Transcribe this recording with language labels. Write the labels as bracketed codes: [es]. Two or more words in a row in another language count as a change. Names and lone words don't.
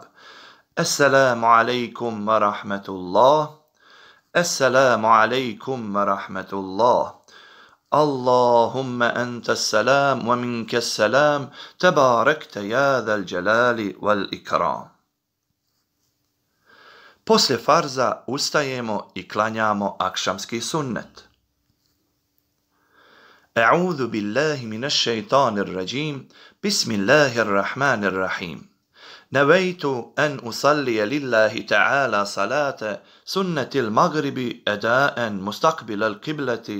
[ar] السلام عليكم ورحمة الله. السلام عليكم ورحمة الله. اللهم أنت السلام ومنك السلام تباركت يا ذا الجلال والإكرام. [bs] Poslije farza ustajemo i klanjamo akšamski sunnet. [ar] أعوذ بالله من الشيطان الرجيم. بسم الله الرحمن الرحيم. نويت أن أصلي لله تعالى صلاة سنة المغرب أداء مستقبل القبلة.